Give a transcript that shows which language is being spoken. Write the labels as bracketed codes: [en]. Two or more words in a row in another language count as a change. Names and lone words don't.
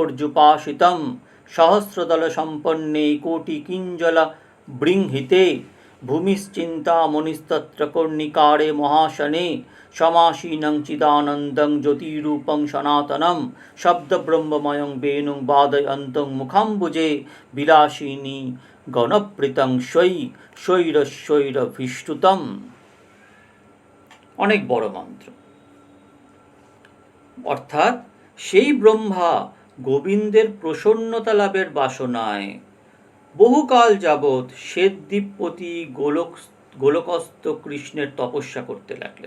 [sa] পর্যুপাসিতম সহস্রদল সম্পন্নে কোটি কিঞ্জল বৃংহিতে ভূমিশ্চিন্তামণিস্তত্র কর্ণিকারে মহাশনে সমাসীনং চিদানন্দং জ্যোতিরূপং সনাতনং শব্দব্রহ্মময়ং বেণুং বাদয়ন্তং মুখাম্বুজে বিলাসিনী গণপ্রীতং শৈরশৈরভিষ্টুতম। [bn] অনেক বড় মন্ত্র। অর্থাৎ সেই ব্রহ্মা গোবিন্দের প্রসন্নতা লাভের বাসনায় বহুকাল যাবৎ শ্বেতদ্বীপপতি গোলকস্থ কৃষ্ণের তপস্যা করতে লাগলেন।